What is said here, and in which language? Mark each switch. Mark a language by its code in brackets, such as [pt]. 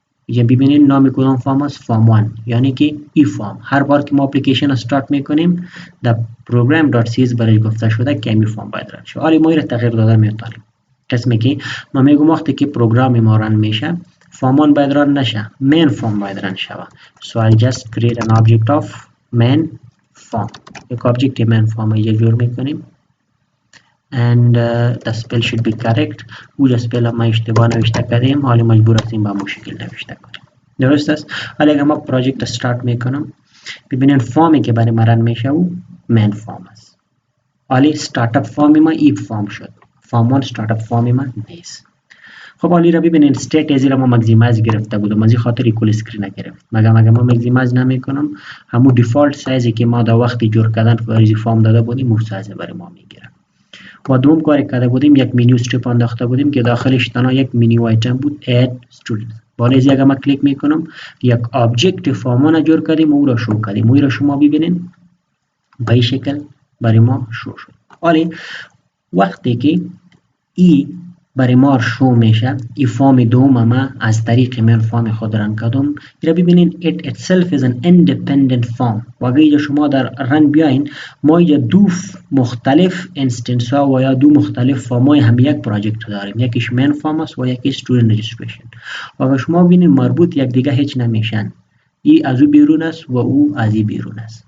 [fa] یا ببینید نام کدام فارم است، فارم 1 یعنی که ای فارم. هر بار که ما اپلیکیشن استارت میکنیم در program.cs برای گفته شده که این فارم باید رن شه. حالا ما این تغییر داده میتونیم. قسمی که ما میگم وقتی که پروگرام ما رن میشه فارم 1 باید رن نشه، مین فارم باید رن شه. [en] So I'll just create an object of main form. [fa] یک object main form اینجا جور میکنیم and the spell should be correct. او spell ما اشتباه نوشته کردیم، حالا مجبور هستیم با مشکل نوشته کنیم. درست است؟ حالا اگر ما پروژکت استارت میکنم ببینید فارمی که برای ما رن میشه او مین فارم است. حالا استارت اپ فارم ما ای فارم شد، فارم 1 استارت اپ فارم ما نیست. خب حالا را ببینید استیت از ما ماکسیمایز گرفته بودم، از این خاطر کل اسکرین نگرفت. مگر ما ماکسیمایز نمیکنم همون دیفالت سایزی که ما در وقت جور کردن فریزی فارم داده بودیم اون سایز برای ما میگیره. و دوم کاری کرده بودیم یک منیو استریپ انداخته بودیم که داخلش تنها یک منیو آیتم بود add student. بالا از اگر ما کلیک میکنم یک آبجکت فارم جور کردیم او را شو کردیم. او را شما ببینید به این شکل برای ما شو شد. حالا وقتی که ای برای ما شو میشه ای فارم دوم ما از طریق من فارم خود رن کردم. [en] را ببینید it itself is an independent form. [fa] و اگر شما در رن بیاین ما اینجا دو مختلف انستنس ها و یا دو مختلف فارم های هم یک پروژکت داریم، یکیش من فارم است و یکیش student registration. و اگر شما ببینید مربوط یک دیگه هیچ نمیشن، ای از او بیرون است و او از ای بیرون است.